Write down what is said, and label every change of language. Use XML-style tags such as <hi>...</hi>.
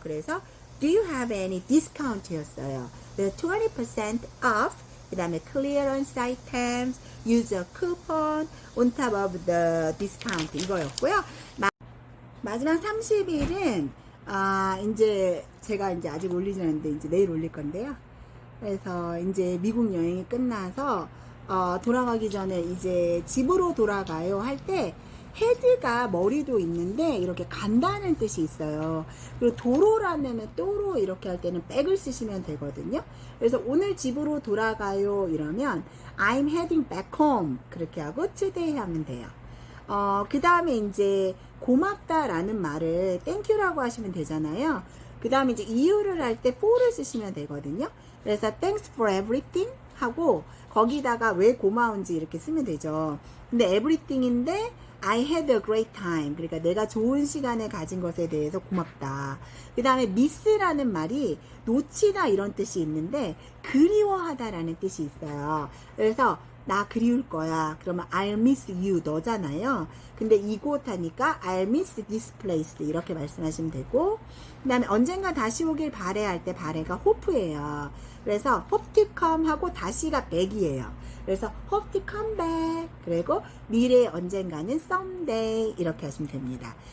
<en>그래서 Do you have any discount 였어요. 20% off 그 다음에 clearance items, use a coupon on top of the discount 이거였고요.</en> <ko>마지막 30일은 이제 제가 이제 아직 올리지 않았는데 이제 내일 올릴 건데요. 그래서 이제 미국 여행이 끝나서 돌아가기 전에 이제 집으로 돌아가요 할 때 헤드가 머리도 있는데 이렇게 간다는 뜻이 있어요. 그리고 도로라면 또로 이렇게 할 때는 백을 쓰시면 되거든요. 그래서 오늘 집으로 돌아가요 이러면</ko> <en>I'm heading back home</en> <ko>그렇게 하고 today 하면 돼요. 그 다음에 이제 고맙다라는 말을 땡큐라고 하시면 되잖아요. 그 다음에 이제 이유를 할 때 for를 쓰시면 되거든요. 그래서</ko> <en>thanks for everything</en> <ko>하고 거기다가 왜 고마운지 이렇게 쓰면 되죠.</ko> <en>근데 everything인데 I had a great time.</en> <ko>그러니까 내가 좋은 시간을 가진 것에 대해서 고맙다. 그 다음에 miss라는 말이 놓치다 이런 뜻이 있는데 그리워하다라는 뜻이 있어요. 그래서 나 그리울 거야.</ko> <en>그러면 I'll miss you 너잖아요.</en> <ko>근데 이곳 하니까</ko> <en>I'll miss this place</en> <ko>이렇게 말씀하시면 되고 그 다음에 언젠가 다시 오길 바래 할 때 바래가 hope예요. 그래서 hope to come 하고 다시가 back이에요. 그래서</ko> <en>hope to come back</en> <ko>그리고 미래 언젠가는 someday 이렇게 하시면 됩니다.</ko>